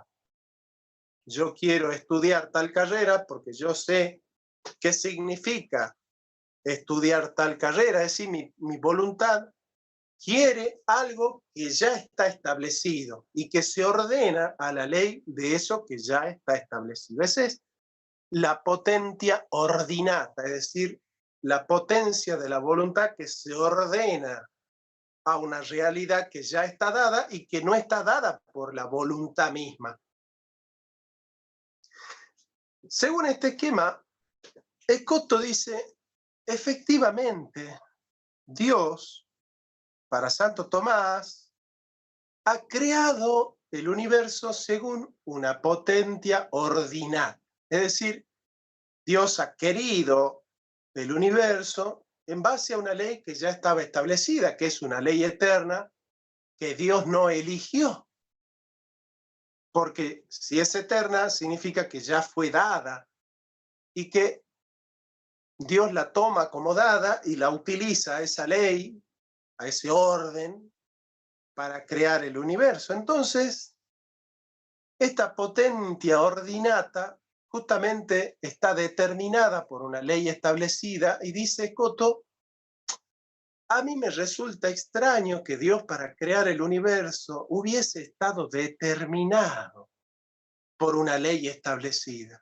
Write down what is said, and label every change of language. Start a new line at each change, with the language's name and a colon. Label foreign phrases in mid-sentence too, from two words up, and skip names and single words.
Spanish: Yo quiero estudiar tal carrera porque yo sé qué significa estudiar tal carrera. Es decir, mi voluntad quiere algo que ya está establecido y que se ordena a la ley de eso que ya está establecido. Esa es la
Latin: potentia ordinata,
Spanish: es decir, la potencia de la voluntad que se ordena a una realidad que ya está dada y que no está dada por la voluntad misma. Según este esquema, Escoto dice, efectivamente, Dios, para Santo Tomás, ha creado el universo según una
Latin: potentia ordinata.
Spanish: Es decir, Dios ha querido el universo en base a una ley que ya estaba establecida, que es una ley eterna que Dios no eligió. Porque si es eterna, significa que ya fue dada y que Dios la toma como dada y la utiliza a esa ley, a ese orden, para crear el universo. Entonces, esta
Latin: potentia ordinata
Spanish: justamente está determinada por una ley establecida y dice Escoto, a mí me resulta extraño que Dios para crear el universo hubiese estado determinado por una ley establecida.